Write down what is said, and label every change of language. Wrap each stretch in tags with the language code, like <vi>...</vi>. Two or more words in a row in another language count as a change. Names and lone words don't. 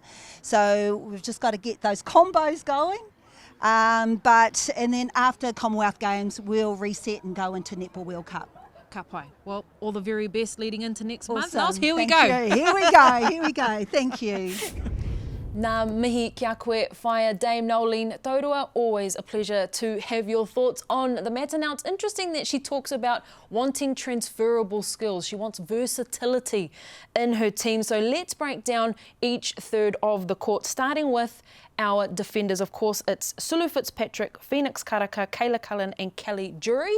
<en>So we've just got to get those combos going. And then after Commonwealth Games, we'll reset and go into Netball World Cup. Kapai. Well, all the very best leading into next month. Awesome. Here we Thank go. you. Here we go. Here we go. Thank you.</en> <mi>Nā mihi kia koe whaia Dame Noeline Taurua.</mi> <en>Always a pleasure to have your thoughts on the matter. Now, it's interesting that she talks about wanting transferable skills. She wants versatility in her team. So let's break down each third of the court, starting with our defenders. Of course, it's Sulu Fitzpatrick, Phoenix Karaka, Kayla Cullen and Kelly Jury.</en>